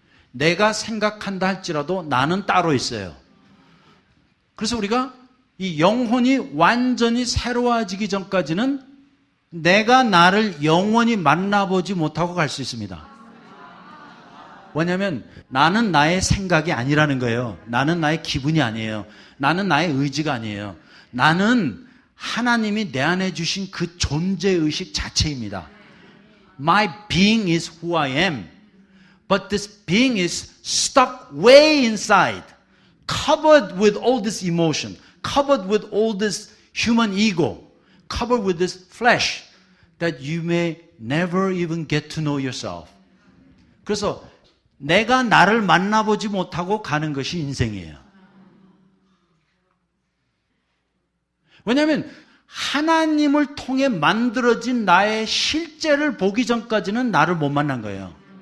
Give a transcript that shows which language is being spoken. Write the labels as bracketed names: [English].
[Korean] 내가 생각한다 할지라도 나는 따로 있어요. 그래서 우리가 이 영혼이 완전히 새로워지기 전까지는 내가 나를 영원히 만나보지 못하고 갈 수 있습니다. 왜냐하면 나는 나의 생각이 아니라는 거예요. 나는 나의 기분이 아니에요. 나는 나의 의지가 아니에요. 나는 하나님이 내 안에 주신 그 존재의식 자체입니다. [English] My being is who I am. But this being is stuck way inside, covered with all this emotion, covered with all this human ego, covered with this flesh, that you may never even get to know yourself. [Korean] 그래서 내가 나를 만나보지 못하고 가는 것이 인생이에요. 왜냐하면 하나님을 통해 만들어진 나의 실제를 보기 전까지는 나를 못 만난 거예요.